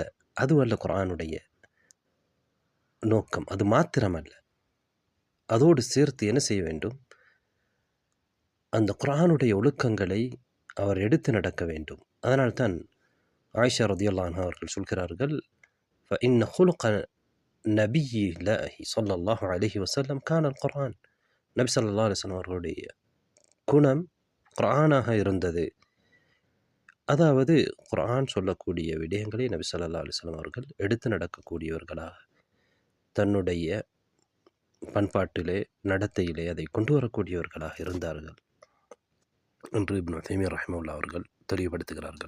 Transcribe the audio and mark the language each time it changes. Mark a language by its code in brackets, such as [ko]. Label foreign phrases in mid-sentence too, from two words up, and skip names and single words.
[ta] அதுவல்ல குர்ஆனுடைய நோக்கம், அது மாத்திரமல்ல. அதோடு சேர்த்து என்ன செய்ய வேண்டும்? அந்த குர்ஆனுடைய ஒழுக்கங்களை அவர் எடுத்து நடக்க வேண்டும். அதனால்தான் ஆயிஷா [ar] رضي الله عنها [ta] அவர்கள் சொல்கிறார்கள், [ar] فإن خلق نبي الله صلى الله عليه وسلم كان القرآن. [ta] நபி [ar] صلى الله عليه وسلم [ta] அவர்களுடைய குணம் குர்ஆனாக இருந்தது. அதாவது குர்ஆன் சொல்லக்கூடிய விடயங்களை நபி [ar] صلى الله عليه وسلم [ta] அவர்கள் எடுத்து நடக்கக்கூடியவர்களாக தன்னுடைய பண்பாட்டிலே நடத்தையிலே அதை கொண்டு வரக்கூடியவர்களாக இருந்தார்கள் என்று இப்னு உதைமீன் ரஹிமஹுல்லாஹ் அவர்கள் தெளிவுபடுத்துகிறார்கள்.